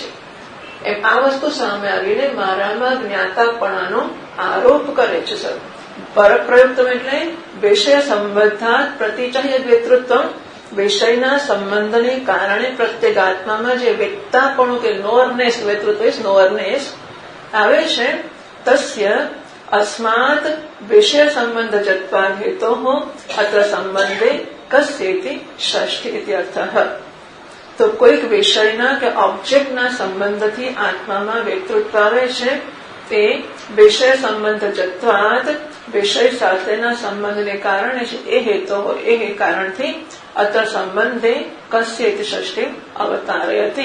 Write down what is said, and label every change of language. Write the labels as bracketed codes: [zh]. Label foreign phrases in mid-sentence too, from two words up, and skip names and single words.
[gu] એમ આ વસ્તુ સામે આવીને મારામાં જ્ઞાતાપણાનો આરોપ કરે છે. [sa] સર, પરપ્રયુક્ત એટલે વિષય સંબંધાત પ્રતિચઃ યદ્વેતૃત્વમ. [gu] વિષયના સંબંધને કારણે પ્રત્યેગાત્મામાં જે વેત્તાપણું કે નોરનેસ, વેતૃત્વ નોરનેસ આવે છે, [sa] તસ્ય अस्मात् विषय संबंध जत्वाद हेतु अत्र संबंधे कस्येति षष्ठी इत्यर्थः। [gu] તો કોઈક વિષયના કે ઓબ્જેક્ટના સંબંધથી આત્મામાં વેતૃત્વ આવે છે તે [sa] વિષય સંબંધ જત્વાદ [gu] વિષય સાથેના સંબંધને કારણે છે એ હેતુ એ કારણથી [sa] અત્ર સંબંધે કસ્યેતિ ષષ્ઠી અવતારયતિ.